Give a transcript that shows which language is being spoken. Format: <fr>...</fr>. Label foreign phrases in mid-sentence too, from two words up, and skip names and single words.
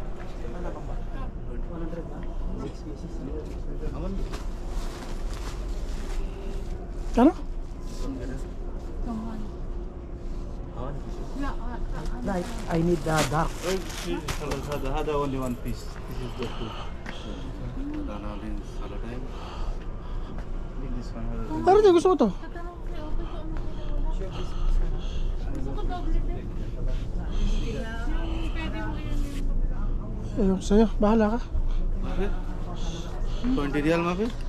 <tl>Kano?</tl> <en>Like, I need the dark. هذا only one piece. This is the two. This one.</en> <tl>Pero di gusto ko to. Ayun sa'yo, bahala ka.</tl> <hi>20 रियल में फिर</hi>